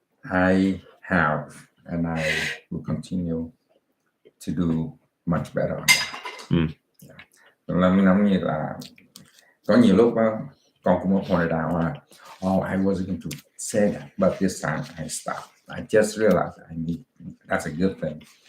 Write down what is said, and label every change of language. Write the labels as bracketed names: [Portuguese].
[English] I have and I will continue to do much better on that. [Vietnamese] Làm giống như là có nhiều lúc đó, con cũng có pointed out là [English] I wasn't going to say that, but this time I stopped. I just realized I need, that's a good thing.